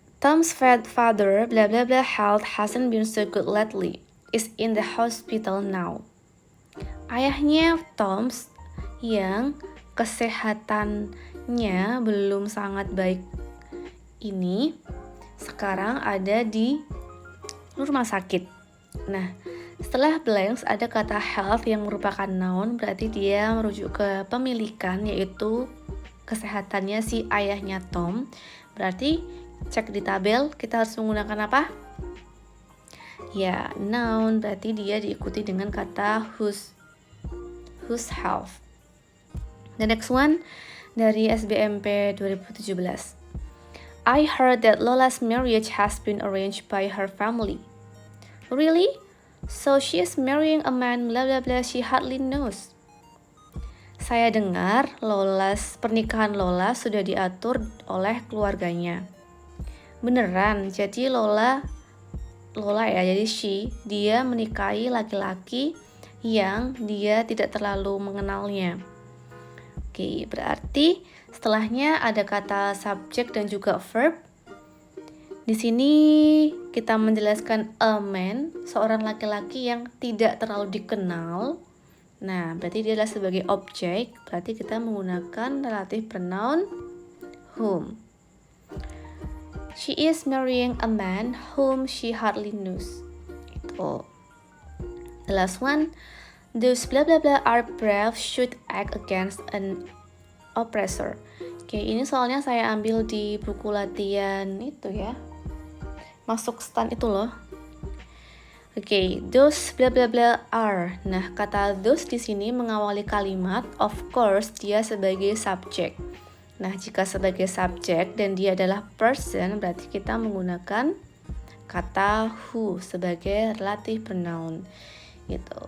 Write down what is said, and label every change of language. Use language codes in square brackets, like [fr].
[en] Tom's father, blah blah blah, health hasn't been so good lately. Is in the hospital now. [id] Ayahnya Tom's yang kesehatannya belum sangat baik ini sekarang ada di rumah sakit. Nah, setelah blanks ada kata health yang merupakan noun, berarti dia merujuk ke pemilikan, yaitu kesehatannya si ayahnya Tom. Berarti cek di tabel kita harus menggunakan apa? Ya, noun, berarti dia diikuti dengan kata whose health. [en] The next one [id] dari SBMP 2017. [en] I heard that Lola's marriage has been arranged by her family. Really? So she is marrying a man blah blah blah she hardly knows. [id] Saya dengar pernikahan Lola sudah diatur oleh keluarganya. Beneran, jadi Lola ya, jadi dia menikahi laki-laki yang dia tidak terlalu mengenalnya. Berarti setelahnya ada kata subjek dan juga verb. Di sini kita menjelaskan [en] a man, [id] seorang laki-laki yang tidak terlalu dikenal. Nah, berarti dia adalah sebagai objek, berarti kita menggunakan [en] relative pronoun whom. She is marrying a man whom she hardly knows. Itu. The last one. Those blah blah blah are brave should act against an oppressor. [id] Ini soalnya saya ambil di buku latihan itu ya. Masuk stand itu loh. [en] Those blah blah blah are. [id] Nah, kata those di sini mengawali kalimat, [en] of course [id] dia sebagai subjek. Nah, jika sebagai subjek dan dia adalah person, berarti kita menggunakan kata who sebagai [en] relative pronoun. [id] Gitu.